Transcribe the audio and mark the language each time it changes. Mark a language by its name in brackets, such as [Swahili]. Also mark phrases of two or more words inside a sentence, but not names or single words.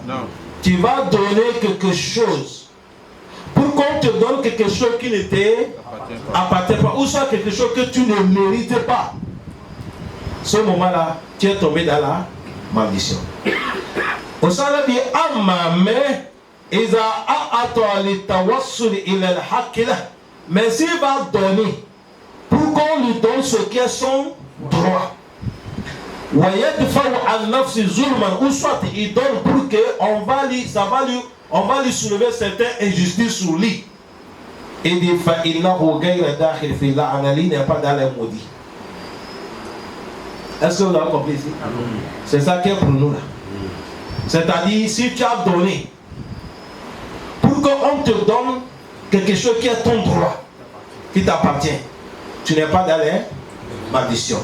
[French] Non. Tu vas donner quelque chose pour qu'on te donne quelque chose qui ne t'appartient pas, ou soit quelque chose que tu ne mérites pas. Ce moment-là, tu es tombé dans la maldition. Au salaire dit [Arabic] Amame إذا أعطى للتوصل إلى الحق, [French] mais s'il va donner pour qu'on lui donne ce qui est son droit, [Arabic] ويدفع عن النفس ظلما, [French] ou soit il donne pour que on va lui soulever certaines injustices sur lui. Il dit [Arabic] فَإِنَّهُ غَيْرَ دَاخِلٍ فِي اللَّعْنَةِ [French] n'est pas dans les maudits. Est-ce que vous avez compris ici? C'est ça qui est pour nous là. C'est-à-dire, si tu as donné, pour qu'on te donne quelque chose qui est ton droit, qui t'appartient, tu n'es pas dans les malédictions.